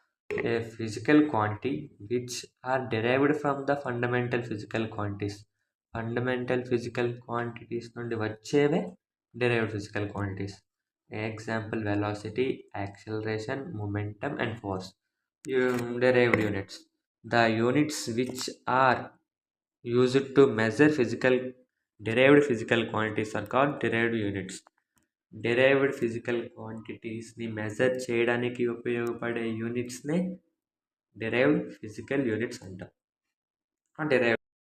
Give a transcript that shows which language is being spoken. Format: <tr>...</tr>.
<en>A physical quantity which are derived from the fundamental physical quantities.</en> <te>Fundamental physical quantities నుండి వచ్చేవే derived physical quantities.</te> <en>Example velocity, acceleration, momentum and force. Derived units. The units which are used to measure derived physical quantities are called derived units.</en> <te>Derived physical క్వాంటిటీస్ని measure చేయడానికి ఉపయోగపడే యూనిట్స్నే derived physical units అంటారు. Derived</te>